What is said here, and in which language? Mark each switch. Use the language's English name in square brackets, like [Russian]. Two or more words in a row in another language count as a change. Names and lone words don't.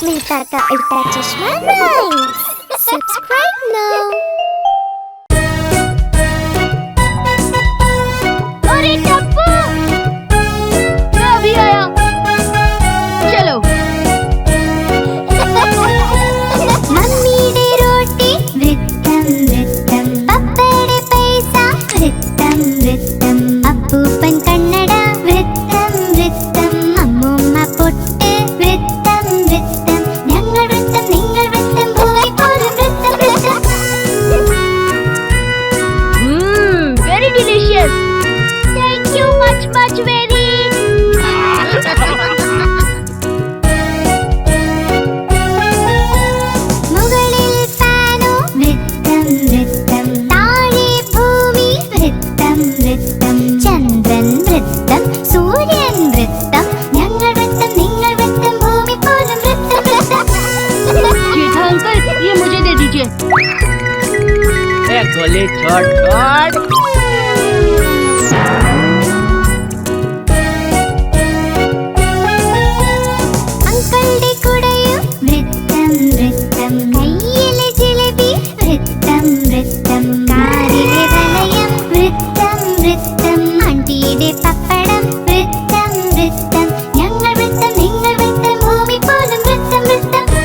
[English] Ultra Chashma Rhymes. Subscribe now. [Hindi] अरे टप्पू, मैं अभी आया। चलो। [Malayalam] മമ്മിടെ റൊട്ടി വൃത്തം വൃത്തം, പപ്പടെ പൈസ വൃത്തം വൃത്തം, അപ്പൂപ്പൻ കണ്ണട വൃത്തം വൃത്തം, അമ്മൂമ്മ പൊട്ട് വൃത്തം വൃത്തം, ഞങ്ങൾ വൃത്തം നിങ്ങൾ വൃത്തം, ഭൂമി പോലും വൃത്തം വൃത്തം. [English] Very delicious. Thank you much very. [Malayalam] മുകളിൽ ഫാനു വൃത്തം വൃത്തം, താഴെ ഭൂമി വൃത്തം വൃത്തം, ചന്ദ്രൻ വൃത്തം സൂര്യൻ വൃത്തം, ഞങ്ങൾ വൃത്തം നിങ്ങൾ വൃത്തം, ഭൂമി പോലും വൃത്തം വൃത്തം. [Hindi] जेठा अंकल, ये मुझे दे दीजिए। गोली छोड़ छोड़। [Malayalam] അങ്കിളുടെ കുടയും വൃത്തം വൃത്തം, കയ്യിലെ ജിലേബി വൃത്തം വൃത്തം, കാറിലെ വലയം വൃത്തം വൃത്തം, ആണ്ടിയുടെ പപ്പടം വൃത്തം വൃത്തം, ഞങ്ങൾ വൃത്തം നിങ്ങൾ വൃത്തം, ഭൂമി പോലും വൃത്തം വൃത്തം.